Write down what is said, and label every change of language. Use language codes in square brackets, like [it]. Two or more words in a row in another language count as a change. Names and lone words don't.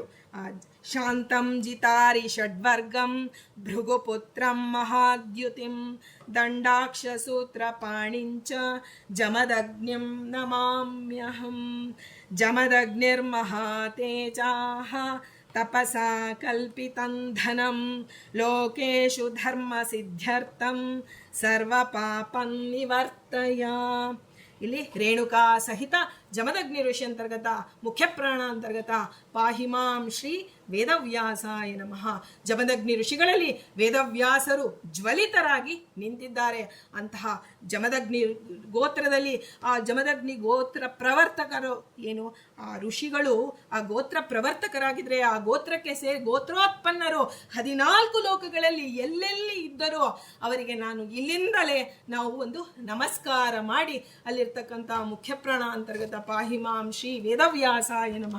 [sa] ಶಾಂತಂ ಜಿತಾರಿ ಷಡ್ವರ್ಗಂ ಭೃಗುಪುತ್ರಂ ಮಹಾದ್ಯುತಿಂ ದಂಡಾಕ್ಷಸೂತ್ರ ಪಾಣಿಂಚ ಜಮದಗ್ನಿಂ ನಮಾಮ್ಯಹಂ. ಜಮದಗ್ನಿರ್ಮಹಾತೇಜಾಃ ತಪಸಾ ಕಲ್ಪಿತಂ ಧನಂ ಲೋಕೇಶು ಧರ್ಮ ಸಿದ್ಧ್ಯರ್ಥಂ ಸರ್ವ ಪಾಪಂ ನಿವರ್ತಯ. ಇಲ್ಲಿ ರೇಣುಕಾ ಸಹಿತ ಜಮದಗ್ನಿ ಋಷಿ ಅಂತರ್ಗತ ಮುಖ್ಯಪ್ರಾಣ ಅಂತರ್ಗತ ಪಾಹಿಮಾಂ ಶ್ರೀ ವೇದವ್ಯಾಸಾಯ ನಮಃ. [kn] ಜಮದಗ್ನಿ ಋಷಿಗಳಲ್ಲಿ ವೇದವ್ಯಾಸರು ಜ್ವಲಿತರಾಗಿ ನಿಂತಿದ್ದಾರೆ. ಅಂತಹ ಜಮದಗ್ನಿ ಗೋತ್ರದಲ್ಲಿ ಆ ಜಮದಗ್ನಿ ಗೋತ್ರ ಪ್ರವರ್ತಕರು ಏನು ಆ ಋಷಿಗಳು ಆ ಗೋತ್ರ ಪ್ರವರ್ತಕರಾಗಿದ್ರೆ ಆ ಗೋತ್ರಕ್ಕೆ ಗೋತ್ರೋತ್ಪನ್ನರು 14 ಲೋಕಗಳಲ್ಲಿ ಎಲ್ಲೆಲ್ಲಿ ಇದ್ದರೋ ಅವರಿಗೆ ನಾನು ಇಲ್ಲಿಂದಲೇ ನಾವು ಒಂದು ನಮಸ್ಕಾರ ಮಾಡಿ ಅಲ್ಲಿರ್ತಕ್ಕಂಥ [sa] ಮುಖ್ಯಪ್ರಾಣ ಅಂತರ್ಗತ ಪಾಹಿಮಾಂ ಶ್ರೀ ವೇದವ್ಯಾಸಾಯ ನಮಃ.